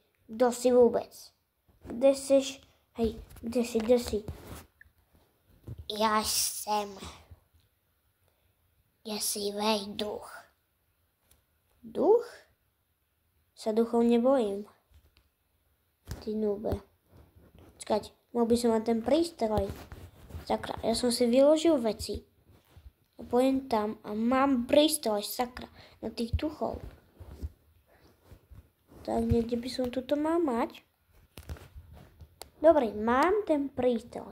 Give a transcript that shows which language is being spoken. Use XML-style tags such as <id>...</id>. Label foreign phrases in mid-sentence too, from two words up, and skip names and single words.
<cs>Kdo jsi vůbec? Kde jsi? Hej, kde jsi? Já jsem děsivý duch. Duch? Se duchov nebojím. Ty nube.</cs> <sk>Čakať, mohl by som mať ten prístroj. Sakra, ja som si vyložil veci. A pojem tam a mám prístroj, sakra, na tých duchov. Tak niekde by som tuto mal mať. Dobre, mám ten prístroj.</sk>